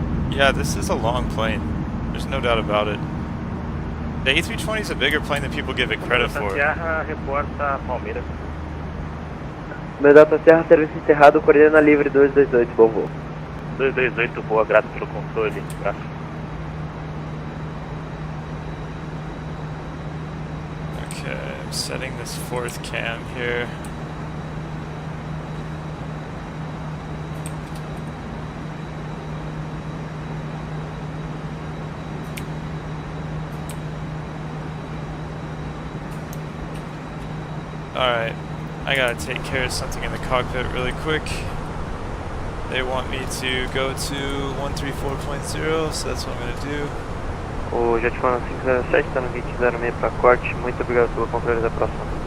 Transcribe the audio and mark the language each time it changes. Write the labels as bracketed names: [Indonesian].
[English] Yeah, this is a long plane. There's no doubt about it. The A320 is a bigger plane than people give it credit for. [Portuguese] Reporta Palmeiras. Medata Serra, serviço encerrado, coordena livre 228, bom voo. 228, boa, grato pelo controle, grato. [English] Okay, I'm setting this fourth cam here. Alright, I gotta take care of something in the cockpit really quick. They want me to go to 134.0, so that's what I'm gonna do. [Portuguese] O Jet Fan 507 está no 2006 para corte, muito obrigado pelo controle da próxima.